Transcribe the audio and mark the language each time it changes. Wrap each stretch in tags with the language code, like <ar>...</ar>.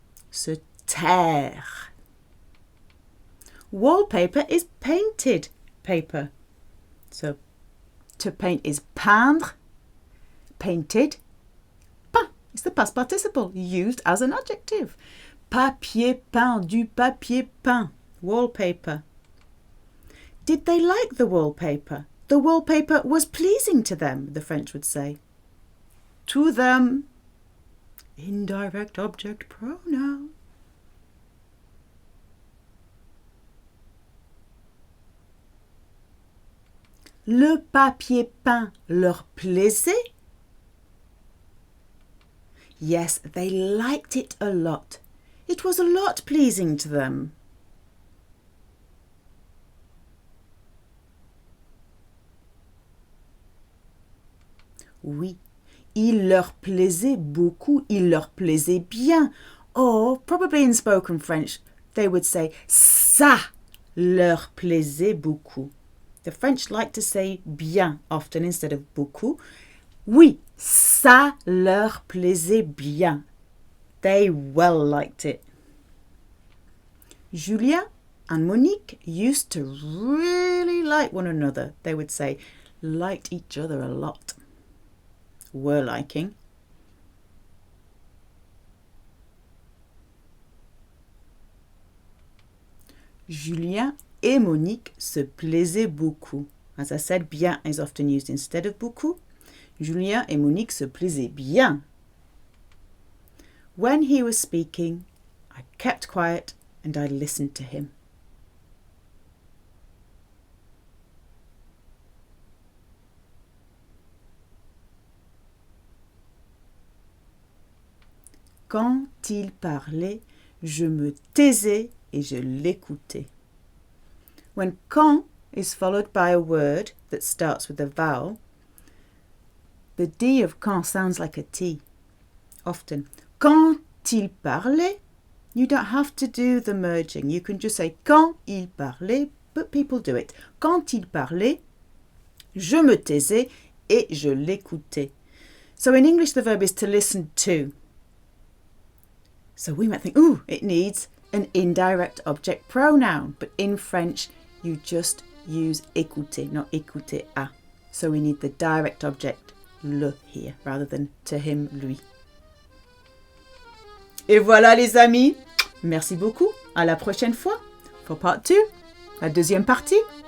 <fr>Se taire.</fr> <en>Wallpaper is painted paper. So to paint is peindre. Painted. Peint. It's the past participle used as an adjective.</en> <fr>Papier peint, du papier peint.</fr> <en>Wallpaper. Did they like the wallpaper? The wallpaper was pleasing to them, the French would say. To them. Indirect object pronoun.</en> <fr>Le papier peint leur plaisait?</fr> <en>Yes, they liked it a lot. It was a lot pleasing to them.</en> <fr>Oui, il leur plaisait beaucoup, il leur plaisait bien.</fr> <en>Or, probably in spoken French, they would say</en> <fr>ça leur plaisait beaucoup.</fr> <en>The French like to say bien often instead of beaucoup.</en> <fr>Oui, ça leur plaisait bien.</fr> <en>They well liked it. Julien and Monique used to really like one another. They would say liked each other a lot. Were liking.</en> <fr>Julien et Monique se plaisaient beaucoup.</fr> <en>As I said, bien is often used instead of beaucoup.</en> <fr>Julien et Monique se plaisaient bien.</fr> <en>When he was speaking, I kept quiet and I listened to him.</en> <fr>Quand il parlait, je me taisais et je l'écoutais. When quand</fr> <en>is followed by a word that starts with a vowel, the D of quand sounds like a T, often.</en> <fr>Quand il parlait,</fr> <en>you don't have to do the merging. You can just say</en> <fr>quand il parlait,</fr> <en>but people do it.</en> <fr>Quand il parlait, je me taisais et je l'écoutais.</fr> <en>So in English, the verb is to listen to. So we might think, ooh, it needs an indirect object pronoun. But in French, you just use écouter, not écouter à. So we need the direct object, le, here, rather than to him, lui.</en> <fr>Et voilà les amis. Merci beaucoup. À la prochaine fois.</fr> <en>For part 2,</en> <fr>la deuxième partie.</fr>